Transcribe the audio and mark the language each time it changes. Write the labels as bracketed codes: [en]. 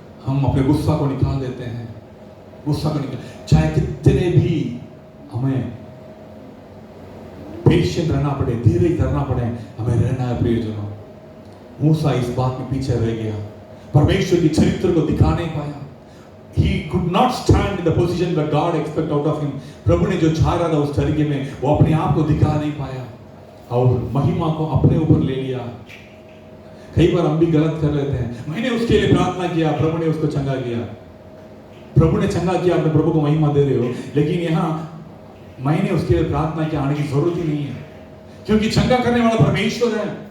[hi] हम अपने गुस्सा को निकाल देते हैं, गुस्सा को निकाल, चाहे कितने भी हमें पेशेंट रहना पड़े, धीरे धरना पड़े, हमें रहना है प्रियजनों। मूसा इस बात में पीछे रह गया, परमेश्वर की चरित्र को दिखा नहीं पाया। [en] He could not stand in the position that God expect out of him। [hi] प्रभु ने जो चाह रहा था उस तरीके में वो अपने आप को दिखा नहीं पाया और महिमा को अपने ऊपर ले लिया। कई बार हम भी गलत कर लेते हैं, मैंने उसके लिए प्रार्थना किया, प्रभु ने उसको चंगा किया, प्रभु ने चंगा किया, अपने प्रभु को महिमा दे रहे हो, लेकिन यहाँ मैंने उसके लिए प्रार्थना किया आने की जरूरत ही नहीं है, क्योंकि चंगा करने वाला परमेश्वर है।